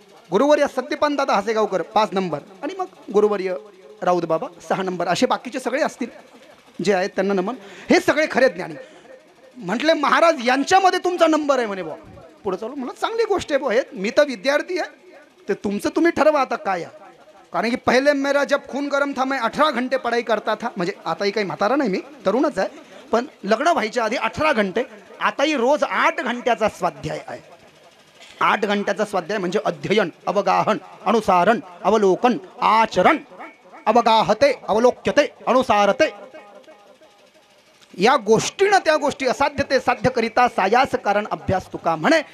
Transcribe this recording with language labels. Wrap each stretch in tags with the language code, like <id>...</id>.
<mr>गुरुवर्य सत्यपान दादा हसेगावकर 5 नंबर. आणि मग गुरुवर्य राऊत बाबा 6 नंबर. असे बाकीचे सगळे असतील जे आहेत त्यांना नमन. हे सगळे खरे ज्ञानी. म्हटले महाराज यांच्यामध्ये तुमचा नंबर आहे म्हणे. बुवा पुढे चालू मला चांगली गोष्ट आहे बुवा. हे मी तर विद्यार्थी आहे, ते तुमचं तुम्ही ठरवा आता काय आहे.</mr> <hi>कारण की पहले मेरा जब खून गरम था मैं 18 घंटे पढ़ाई करता था.</hi> <mr>म्हणजे आताही काही म्हातारा नाही, मी तरुणच आहे, पण लग्न व्हायच्या आधी 18 घंटे. आताही रोज 8 घंट्याचा स्वाध्याय आहे. 8 घंट्याचा स्वाध्याय म्हणजे अध्ययन, अवगाहन, अनुसारण, अवलोकन, आचरण. अवगाहते, अवलोक्यते, अनुसारते. या गोष्टीनं त्या गोष्टी असाध्य ते साध्य करिता सायास कारण अभ्यास तुका म्हणे.</mr>